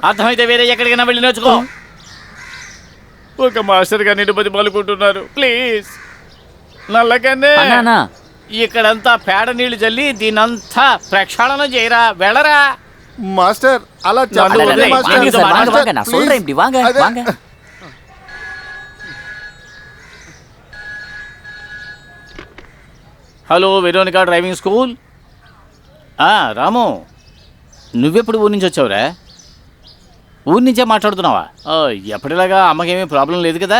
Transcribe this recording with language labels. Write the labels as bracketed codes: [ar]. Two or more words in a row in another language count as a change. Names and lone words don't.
[te] అర్థమైతే వేరే ఎక్కడికైనా వెళ్ళి నేర్చుకో. ఒక మాస్టర్గా నేను బతిమాలుకుంటున్నారు, ప్లీజ్ నల్లకన్నే. అన్నా ఇక్కడంతా పేడ నీళ్లు జల్లి దీనంతా ప్రక్షాళన చేయరా, వెళ్ళరా. మాస్టర్ అలా చెప్పండి అలా, అలా, మాస్టర్. [ta] வாங்க சார், వాంగ, మాస్టర్, நான் சொல்றேன் இப்படி வாங்க [te] అదే. [ta] வாங்க. [te] హలో వెరోనికా డ్రైవింగ్ స్కూల్. రాము, నువ్వెప్పుడు ఊరి నుంచి వచ్చావురా? ఊరి నుంచే మాట్లాడుతున్నావా? ఎప్పటిలాగా అమ్మకేమీ ప్రాబ్లం లేదు కదా?